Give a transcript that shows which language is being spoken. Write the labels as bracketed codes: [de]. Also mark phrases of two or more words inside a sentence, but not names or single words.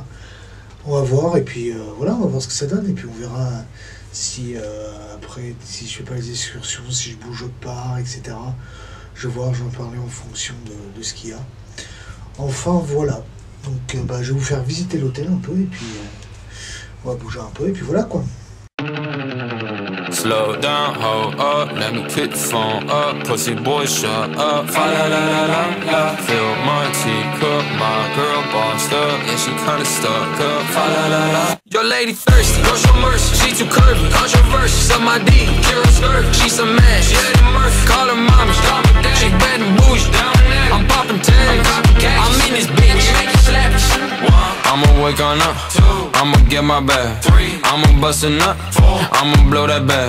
[fr] On va voir, et puis voilà, on va voir ce que ça donne, et puis on verra si après, si je fais pas les excursions, si je bouge autre part, etc. Je vais voir, je vais en parler en fonction de ce qu'il y a. Enfin voilà, donc bah, je vais vous faire visiter l'hôtel un peu, et puis on va bouger un peu, et puis voilà quoi. [en] Slow down, hold up, let me pick the phone up. Pussy boy, shut up. Fa la la la la la. Fill my teacup, my girl bossed up. Yeah, she kinda stuck up. Fa la la la. Your lady thirsty, go show mercy. She too curvy, controversy. Suck my D, Kira skirt. She some mash, yeah, the Murphy. Call her mommy, call me dad. She bad and bougie, down there. I'm popping tags, I'm in this bitch, make it slap. I'ma wake on up, I'ma get my bag, I'ma bust a nut, I'ma blow that bag.